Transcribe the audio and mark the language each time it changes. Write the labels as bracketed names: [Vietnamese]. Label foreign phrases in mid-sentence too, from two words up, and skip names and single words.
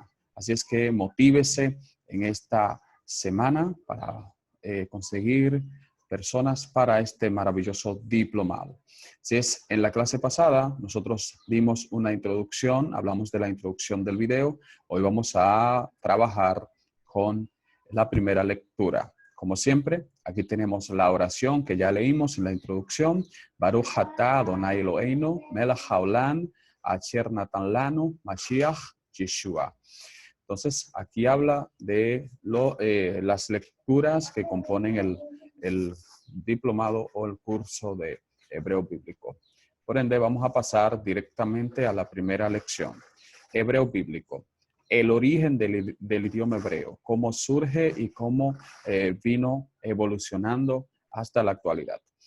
[Spanish] Así es que motívese en esta semana para conseguir personas para este maravilloso diplomado. Si es en la clase pasada, nosotros dimos una introducción, hablamos de la introducción del video. Hoy vamos a trabajar con la primera lectura. Como siempre, aquí tenemos la oración que ya leímos en la introducción. [Hebrew] ברוך אתה אדוני אלוהינו מלך העולם אשר נתן לנו משיח ישוע. [Spanish] Entonces, aquí habla de las lecturas que componen el diplomado o el curso de hebreo bíblico. Por ende, vamos a pasar directamente a la primera lección. Hebreo bíblico. El origen del idioma hebreo, cómo surge y cómo vino evolucionando hasta la actualidad.